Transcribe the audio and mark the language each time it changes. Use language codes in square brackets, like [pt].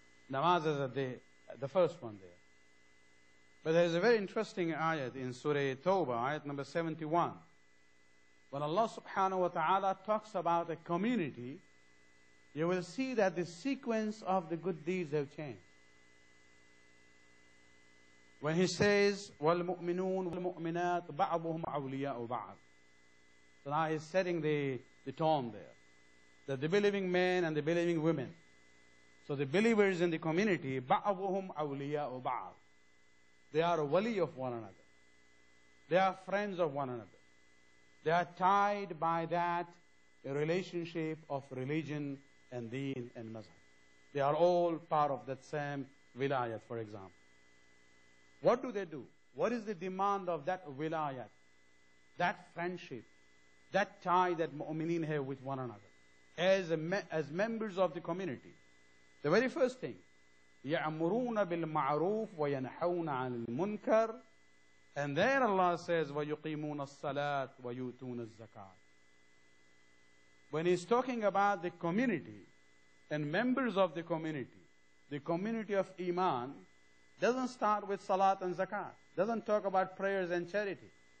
[en] Namaz is the first one there. But there is a very interesting ayat in Surah Tawbah, ayat number 71. When Allah subhanahu wa ta'ala talks about a community, you will see that the sequence of the good deeds have changed. When He says, [ar] وَالْمُؤْمِنُونَ وَالْمُؤْمِنَاتُ بَعْضُهُمْ أَوْلِيَاءُ بَعْضٍ. [en] So now He's setting the tone there. That the believing men and the believing women. So the believers in the community, [ar] بَعْضُهُمْ أَوْلِيَاءُ بَعْضٍ. [en] They are a wali of one another. They are friends of one another. They are tied by that relationship of religion and deen and mazhab. They are all part of that same wilayat, for example. What do they do? What is the demand of that wilayat? That friendship, that tie that mu'mineen have with one another. As members of the community. The very first thing, [ar] يَأْمُرُونَ بِالْمَعْرُوفِ وَيَنْحَوْنَ عَنِ الْمُنْكَرِ. [en] And then Allah says, [ar] وَيُقِيمُونَ الصَّلَاةِ وَيُؤْتُونَ الزَّكَاةِ. [en] When He's talking about the community and members of the community of Iman, doesn't start with salat and zakat. Doesn't talk about prayers and charity.